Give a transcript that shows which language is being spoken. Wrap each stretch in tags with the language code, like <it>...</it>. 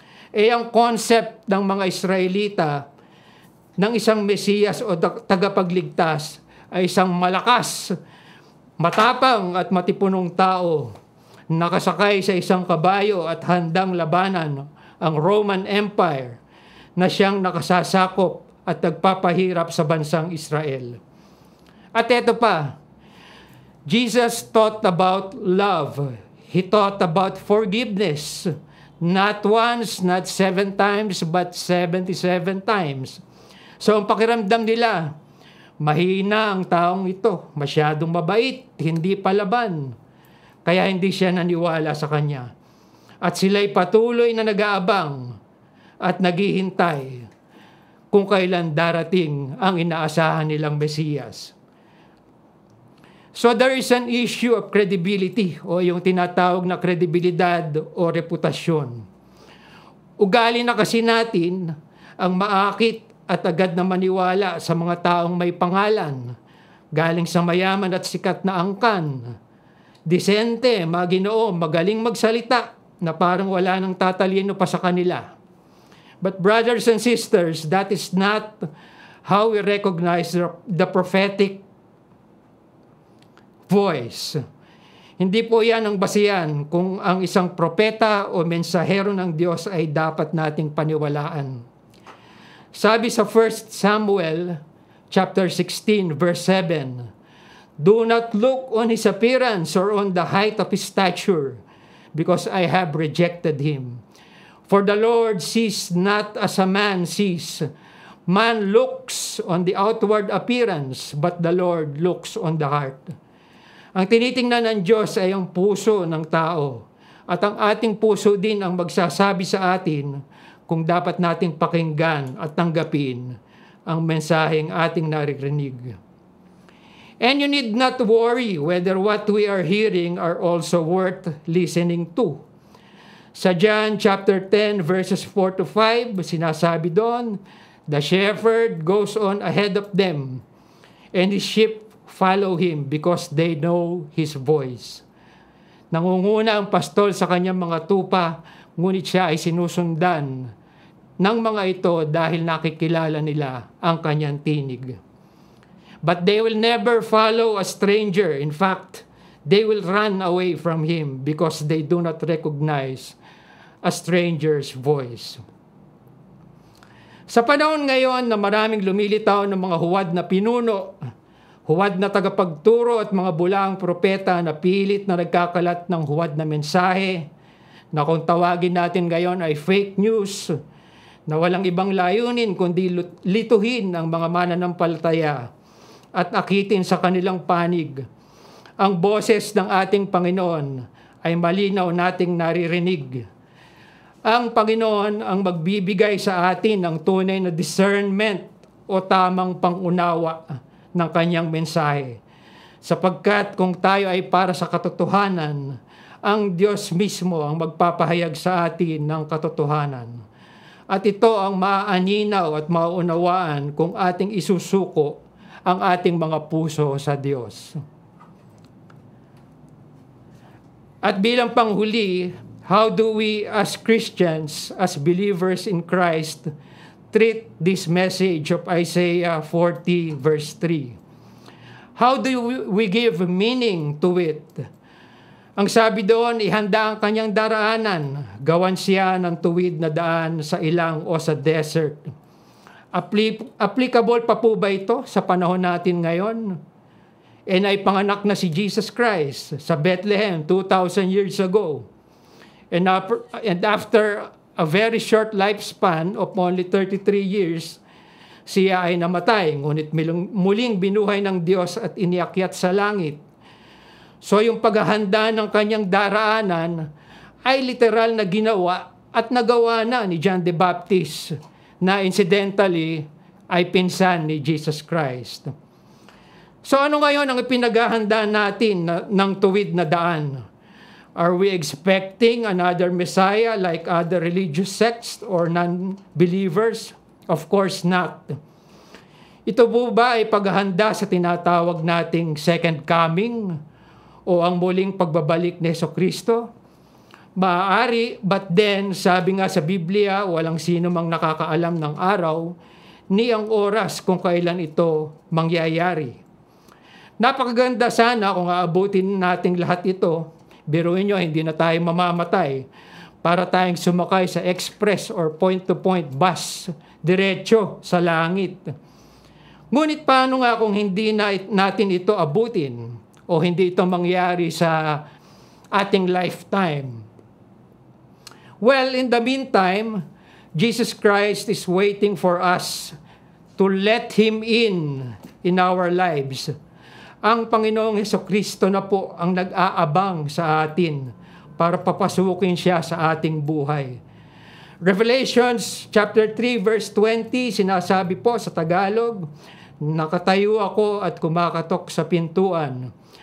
<tl>Ang concept ng mga Israelita ng isang Mesiyas o tagapagligtas ay isang malakas, matapang at matipunong tao, nakasakay sa isang kabayo at handang labanan ang Roman Empire na siyang nakasasakop at nagpapahirap sa bansang Israel. At eto pa,</tl> <en>Jesus taught about love. He taught about forgiveness. Not once, not 7 times, but 77 times.</en> <tl>So ang pakiramdam nila, mahina ang taong ito, masyadong mabait, hindi palaban. Kaya hindi siya naniwala sa kanya. At sila'y patuloy na nag-aabang at naghihintay kung kailan darating ang inaasahan nilang Mesiyas.</tl> <en>So there is an issue of credibility</en> <tl>o yung tinatawag na kredibilidad o reputasyon. Ugali na kasi natin ang maakit at agad na maniwala sa mga taong may pangalan, galing sa mayaman at sikat na angkan, disente, maginoo, magaling magsalita, na parang wala nang tatalino pa sa kanila.</tl> <en>But brothers and sisters, that is not how we recognize the prophetic voice.</en> <tl>Hindi po yan ang basihan kung ang isang propeta o mensahero ng Diyos ay dapat nating paniwalaan. Sabi sa</tl> <en>1 Samuel chapter 16 verse 7, do not look on his appearance or on the height of his stature, because I have rejected him. For the Lord sees not as a man sees. Man looks on the outward appearance, but the Lord looks on the heart.</en> <tl>Ang tinitingnan ng Diyos ay ang puso ng tao. At ang ating puso din ang magsasabi sa atin kung dapat nating pakinggan at tanggapin ang mensaheng ating naririnig.</tl> <en>And you need not worry whether what we are hearing are also worth listening to.</en> <tl>Sa John chapter 10 verses 4 to 5, sinasabi doon,</tl> <en>the shepherd goes on ahead of them, and his sheep follow him because they know his voice.</en> <tl>Nangunguna ang pastol sa kanyang mga tupa, ngunit siya ay sinusundan ng mga ito dahil nakikilala nila ang kanyang tinig.</tl> <en>But they will never follow a stranger. In fact, they will run away from him because they do not recognize a stranger's voice.</en> <tl>Sa panahon ngayon na maraming lumilitaw ng mga huwad na pinuno, huwad na tagapagturo at mga bulaang propeta na pilit na nagkakalat ng huwad na mensahe, na kung tawagin natin ngayon ay fake news, na walang ibang layunin kundi lituhin ang mga mananampalataya at akitin sa kanilang panig. Ang boses ng ating Panginoon ay malinaw nating naririnig. Ang Panginoon ang magbibigay sa atin ng tunay na discernment o tamang pangunawa ng kanyang mensahe. Sapagkat kung tayo ay para sa katotohanan, ang Diyos mismo ang magpapahayag sa atin ng katotohanan. At ito ang maaaninaw at maunawaan kung ating isusuko ang ating mga puso sa Diyos. At bilang panghuli,</tl> <en>how do we as Christians, as believers in Christ, treat this message of Isaiah 40 verse 3? How do we give meaning to it?</en> <tl>Ang sabi doon, ihanda ang kanyang daraanan, gawan siya ng tuwid na daan sa ilang o sa desert. Applicable pa po ba ito sa panahon natin ngayon? And ay panganak na si Jesus Christ sa Bethlehem</tl> <en>2,000 years ago. And after a very short lifespan of only 33 years,</en> <tl>siya ay namatay, ngunit muling binuhay ng Diyos at iniakyat sa langit. So yung paghahanda ng kanyang daraanan ay literal na ginawa at nagawa na ni John the Baptist, na incidentally ay pinsan ni Jesus Christ. So ano ngayon ang ipinaghahanda natin ng tuwid na daan?</tl> <en>Are we expecting another Messiah like other religious sects or non-believers? Of course not.</en> <tl>Ito po ba ay paghahanda sa tinatawag nating second coming o ang muling pagbabalik ni Jesucristo? Maaari,</tl> <en>but then,</en> <tl>sabi nga sa Biblia, walang sino mang nakakaalam ng araw, ni ang oras kung kailan ito mangyayari. Napakaganda sana kung aabutin nating lahat ito. Biruin nyo, hindi na tayo mamamatay para tayong sumakay sa express or point-to-point bus, diretso sa langit. Ngunit paano nga kung hindi natin ito abutin o hindi ito mangyari sa ating lifetime?</tl> <en>Well, in the meantime, Jesus Christ is waiting for us to let Him in our lives.</en> <tl>Ang Panginoong Jesucristo na po ang nag-aabang sa atin para papasukin siya sa ating buhay. Revelations chapter 3 verse 20, sinasabi po sa Tagalog, nakatayo ako at kumakatok sa pintuan.</tl>